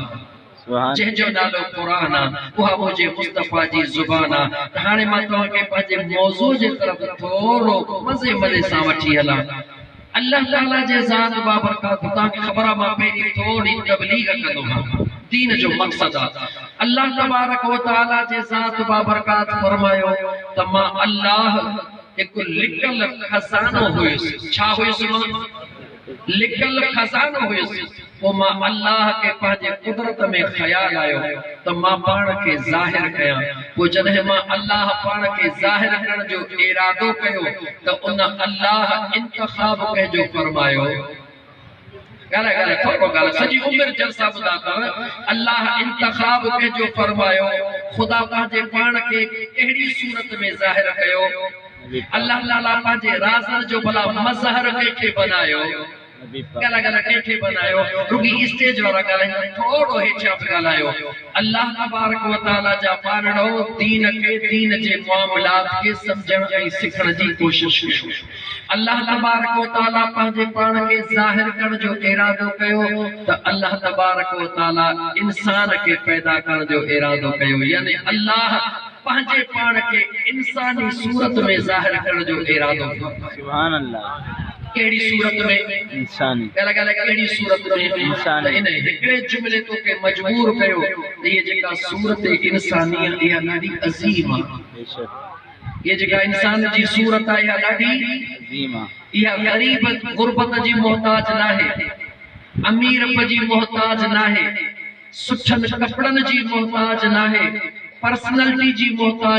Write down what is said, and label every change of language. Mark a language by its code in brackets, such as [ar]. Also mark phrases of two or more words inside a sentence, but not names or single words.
[sd] जंहिंजो नालो क़ुरान आहे, उहा मुंहिंजे मुस्तफ़ा जी ज़ुबान आहे। हाणे मां तव्हांखे पंहिंजे मौज़ू जे तरफ़ थोरो मज़े मज़े सां वठी हलां। अल्लाह ताला जे ज़ात बाबरकात, तव्हांखे ख़बर आहे मां पहिरीं थोरी तबलीग कंदो आहियां, दीन जो मक़सद आहे। अल्लाह तबारक व तआला जे ज़ात बाबरकात फरमायो त मां अल्लाह हिकु लिकल खज़ानो हुयुसि। छा हुयुसि? लिकल खज़ानो हुयुसि। पोइ मां अल्लाह खे पंहिंजे कुदरत में ख़्याल आयो त मां पाण खे ज़ाहिर कयां। पोइ जॾहिं मां अल्लाह पाण खे ज़ाहिर करण जो इरादो कयो त उन अल्लाह इंतख़ाब कंहिंजो फरमायो। सॼी उमिरि जलसा ॿुधा अथव। अल्लाह इंतख़ाब कंहिंजो फरमायो, ख़ुदा पंहिंजे पाण खे कहिड़ी सूरत में ज़ाहिर कयो? अल्लाह ताला पंहिंजे राज़नि जो भला मज़हर कंहिंखे बनायो? गला गला केखे बनायो रुगी स्टेज वाला गला थोड़ो हेठा गलायो अल्लाह तबारक व तआला जा पाणो दीन के दीन जे मामलात के समझण ऐं सिखण जी कोशिश कयो अल्लाह तबारक व तआला पंहिंजे पाण के ज़ाहिर करण जो इरादो कयो त अल्लाह तबारक व तआला इंसान के पैदा करण जो इरादो कयो यानी अल्लाह पंहिंजे पाण के इंसानी सूरत में ज़ाहिर करण जो इरादो कयो [ar] سبحان الله [sd] केड़ी सूरत में इंसानी गला गला केड़ी सूरत में इंसान इन एकड़े जुमले तो के मजबूर कयो ये जेका सूरत इंसानियत या ॾाढी अजीम आहे ये जेका इंसान जी सूरत आहे या ॾाढी अजीम आहे या गरीब गुरबत जी मोहताज नाहे अमीर जी मोहताज नाहे सुठन कपड़न जी मोहताज नाहे पर्सनैलिटी जी मोहताज